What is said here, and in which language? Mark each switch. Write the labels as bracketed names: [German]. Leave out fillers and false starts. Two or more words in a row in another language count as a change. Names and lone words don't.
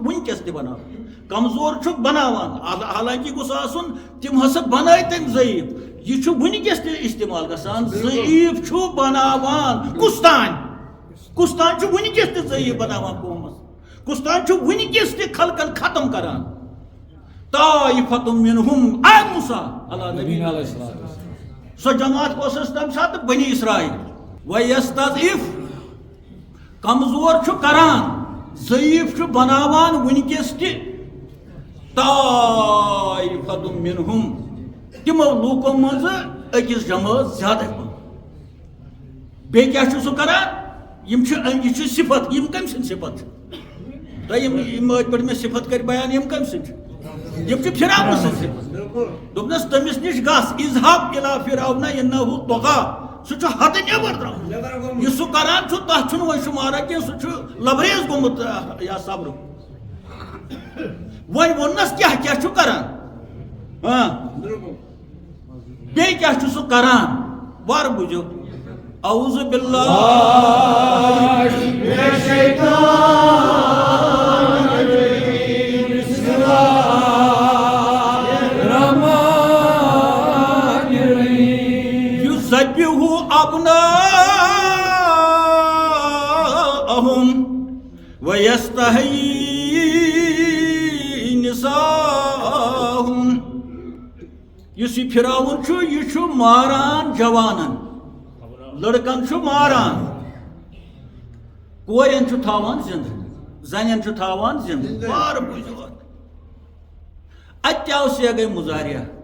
[Kashmiri] ونکس تہ بناوان کمزور چھو بناوان حالانکہ گوس آسن تم ہسا بنائے تم ضعیف یہ چھو ونکس تہ استعمال گژھان ضعیف چھو بناوان کستان چھو ونکس تہ ضعیف بناوان قومس کستان چھو ونکس تہ خلقن ختم کران [Arabic] طائفۃ منہم [Kashmiri] اے موسیٰ اللہ نبی علیہ السلام سو جماعت کس تم سات بنی اسرائیل ویستضعف کمزور چھو کران ضعیف چھو بناوان ونکس تہ [Arabic] طائفۃ منہم [Kashmiri] تمو لوکو مز اکس جماعت زیادہ بیٚیہِ کیٛاہ چھُ سُہ کران یہ چھُ صفت یم کم سٕنٛدۍ صفت تۄہہِ یم ٲدۍ پٲٹھۍ مےٚ صفت کر بیان یم کم سٕنٛدۍ یم چھِ فِرعون سٕنٛدۍ صفت دوٚپنس تٔمِس نِش گژھ [Arabic] اذهب الى فرعون انه طغى [Kashmiri] سُہ چھُ حدٕ نٮ۪بر درٛامُت یہِ سُہ کران چھُ تتھ چھُنہٕ وۄنۍ شُمارا کینٛہہ سُہ چھُ لبریز گوٚمُت یا صبرُک وۄنۍ ووٚننس کیٛاہ کیٛاہ چھُ کران بیٚیہِ کیٛاہ چھُ سُہ کران وارٕ بوٗزِو [Arabic] اعوذ باللہ من الشیطان الرجیم بسم اللہ الرحمن الرحیم یذبح ابناءہم ویستحیی نساءہم [Kashmiri] یُس یہ فرعون چھُ یہ چھُ ماران جوانن لڑکن چھُ ماران کورین چھُ تھاوان زندہ زنین چھُ تھاوان زندہ بار بوٗزِو اتہِ آو سیگے مُضارعہ